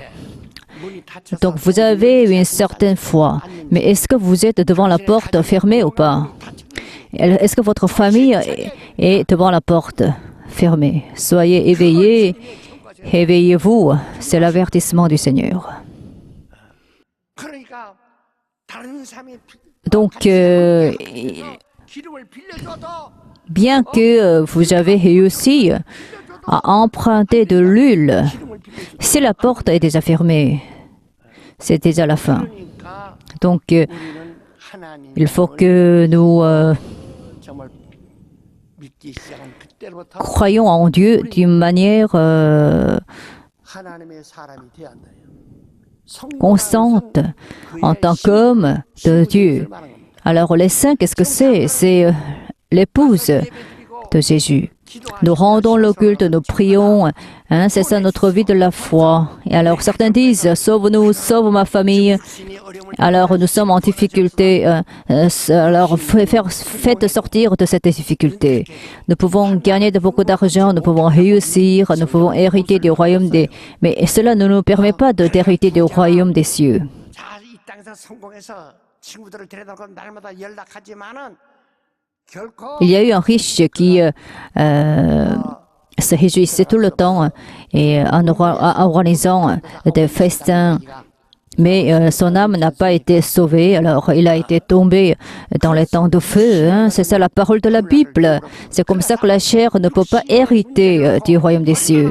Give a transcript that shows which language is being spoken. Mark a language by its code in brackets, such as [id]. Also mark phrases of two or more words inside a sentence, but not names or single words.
[fr] Donc vous avez une certaine foi, mais est-ce que vous êtes devant la porte fermée ou pas? Est-ce que votre famille est devant la porte fermés. Soyez éveillés, éveillez-vous. C'est l'avertissement du Seigneur. [ko] 그러니까 다른 삶이 [fr] Donc, [ko] 기름을 빌려줘도 [fr] bien que vous avez réussi à emprunter de l'huile, si la porte est déjà fermée, c'est déjà la fin. [ko] 그러니까 [fr] Donc, [ko] 우리는 하나님 [fr] il faut que nous [ko] 정말 믿기 시작한 그때부터 [fr] croyons en Dieu d'une manière [ko] 하나님의 사람이 되어야 한다. [fr] consciente en tant qu'homme de Dieu. Alors, les saints, qu'est-ce que c'est? C'est l'épouse de Jésus. Nous rendons le culte, nous prions, hein, c'est ça notre vie de la foi. Et alors certains disent, sauve-nous, sauve ma famille. Alors nous sommes en difficulté, alors faites sortir de cette difficulté. Nous pouvons gagner de beaucoup d'argent, nous pouvons réussir, nous pouvons hériter du royaume des... Mais cela ne nous permet pas d'hériter du royaume des cieux. [ko] 자, 이 땅에서 성공해서 친구들을 데려다고 날마다 연락하지만은 결코 [fr] Il y a eu un riche qui se réjouissait tout le temps et en organisant des festins. Mais son âme n'a pas été sauvée, alors il a été tombé dans les temps de feu. Hein. C'est ça la parole de la Bible. C'est comme ça que la chair ne peut pas hériter du royaume des cieux.